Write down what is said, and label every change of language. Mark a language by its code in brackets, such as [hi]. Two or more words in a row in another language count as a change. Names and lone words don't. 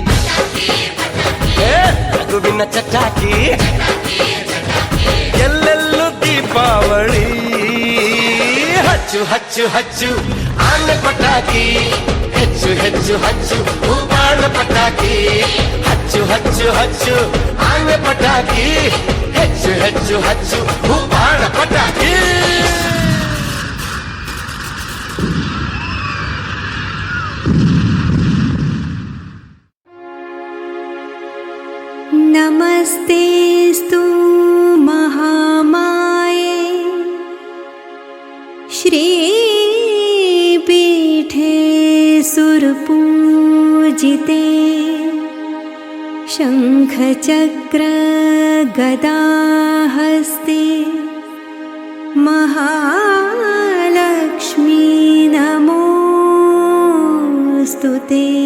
[kn] ನಗುವಿನ ಚಟಾಕಿ ಎಲ್ಲೆಲ್ಲೂ ದೀಪಾವಳಿ ಹಚ್ಚು ಹಚ್ಚು ಹಚ್ಚು ಆನೆ ಪಟಾಕಿ ಹೆಚ್ಚು ಹೆಚ್ಚು ಹಚ್ಚು ಉಪಾಣ ಪಟಾಕಿ ಹಚ್ಚು ಹಚ್ಚು ಹಚ್ಚು ಆನೆ ಪಟಾಕಿ ಹೆಚ್ಚು ಹೆಚ್ಚು ಹಚ್ಚು ಉಪಾಣ ಪಟಾಕಿ [sa] नमस्तेस्तु महामाये श्रीपीठे सुरपूजिते शङ्खचक्र गदाहस्ते महालक्ष्मी नमोऽस्तु ते।